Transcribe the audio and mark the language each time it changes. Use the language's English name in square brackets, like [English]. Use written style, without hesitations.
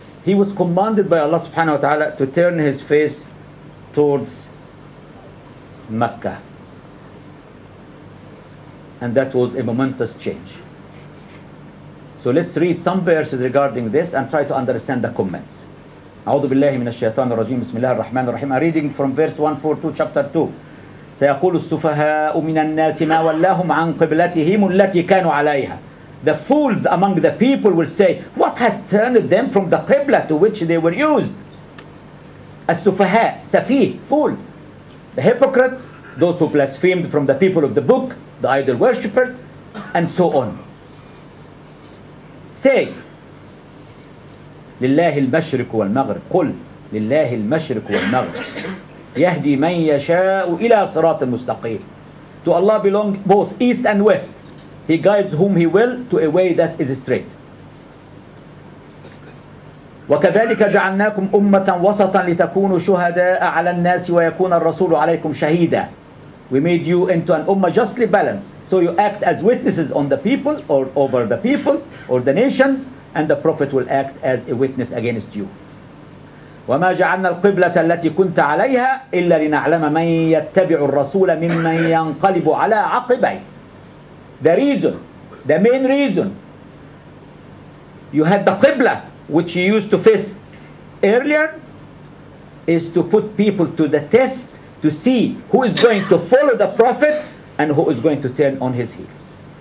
[English] He was commanded by Allah subhanahu wa ta'ala to turn his face towards Mecca. And that was a momentous change. So let's read some verses regarding this and try to understand the comments. [Arabic] أعوذ بالله من الشيطان الرجيم بسم الله الرحمن الرحيم. [English] I'm reading from verse 142 chapter 2. [Arabic] سيقول السفهاء من الناس ما ولاهم عن قبلتهم التي كانوا عليها. [English] The fools among the people will say, what has turned them from the qibla to which they were used? السفهاء, safih, fool. The hypocrites, those who blasphemed from the people of the book, the idol worshippers, and so on. Say, [Arabic] لله المشرق والمغرب. قل لله المشرق والمغرب. يهدي من يشاء إلى صراط مستقيم. [English] To Allah belong both east and west. He guides whom He will to a way that is straight. [Arabic] وكذلك جعلناكم أمة وسطا لتكونوا شهداء على الناس ويكون الرسول عليكم شهيدا. [English] We made you into an ummah justly balanced, so you act as witnesses on the people or over the people or the nations, and the Prophet will act as a witness against you. [Arabic] وما جعلنا القبلة التي كنت عليها إلا لنعلم من يتبع الرسول ممن ينقلب على عقبيه. [English] The reason, the main reason you had the Qibla, which you used to face earlier, is to put people to the test to see who is going to follow the Prophet and who is going to turn on his heels.